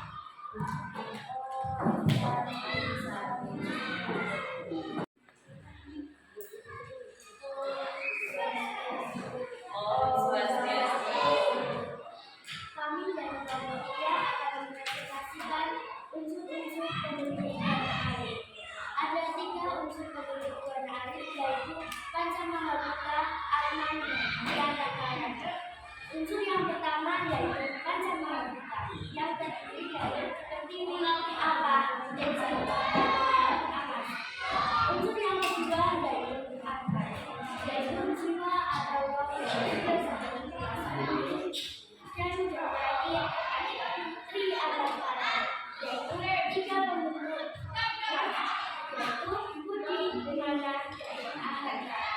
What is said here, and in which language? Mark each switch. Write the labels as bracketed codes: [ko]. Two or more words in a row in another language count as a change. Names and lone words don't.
[id] Kami dari kelompok 3 akan mempresentasikan unsur-unsur pembentuk buana alit. Ada 3 unsur pembentuk buana alit, yaitu Pancamahita, Atman, dan Takara. Unsur yang pertama yaitu Pancamahita, yang terdiri dari pertiwi, apa, teja, dan amas. Unsur yang kedua yaitu Atman, yaitu jiwa atau roh yang bersatu dan yang terakhir Tri Alamkara, yaitu 3 pembentuk buana, yaitu budi, mana, dan ahamkara.